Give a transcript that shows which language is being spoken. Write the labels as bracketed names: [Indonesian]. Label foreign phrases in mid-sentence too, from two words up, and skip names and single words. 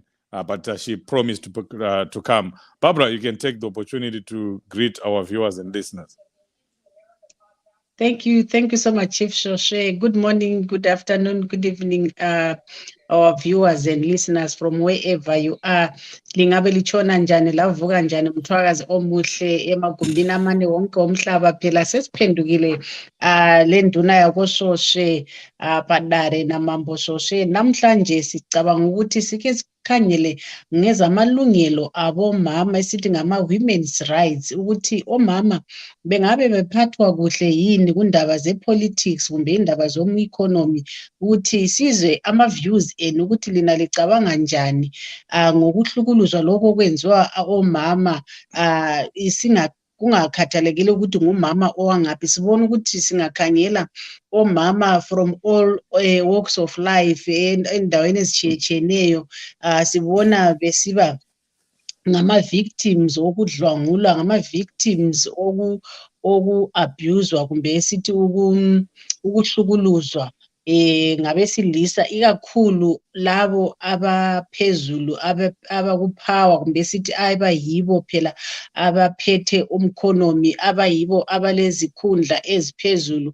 [English] But she promised to come. Barbara, you can take the opportunity to greet our viewers and listeners. Thank you so much, Chief Shoshe. Good morning, good afternoon, good evening, our viewers and listeners from wherever you are. [North Ndebele] Lingabe lichona njani, lavuka njani, mthwakazi omuhle emagumbini amane wonke omhlaba phela sesiphendukile le nduna yakoShoshe Padare naMambo Shoshe. Namhlanje sicabanga ukuthi sike sikhangele ngezamalungelo abomama esithi ngama [English] women's rights, [North Ndebele] ukuthi omama bengabe bephathwa kuhle yini kundaba zepolitics kumbe indaba zomu-economy, ukuthi sizwe ama-views enu ukuthi lina licabanga njani ngokuhlukuluzwa lokho kwenziwa omama, kungakhathalekile ukuthi ngumama owangaphi. Sibona ukuthi singakhangela omama [English] from all walks of life [North Ndebele] endaweni ezitshiyeneyo, sibona besiba ngama-victims okudlwangulwa, ngama-victims oku-abuzwa kumbe esithi ukuhlukuluzwa ngabesilisa, ikakhulu labo abaphezulu abakuphawa kumbe sithi abayibo phela abaphethe umkhonomi, abayibo abalezikhundla eziphezulu.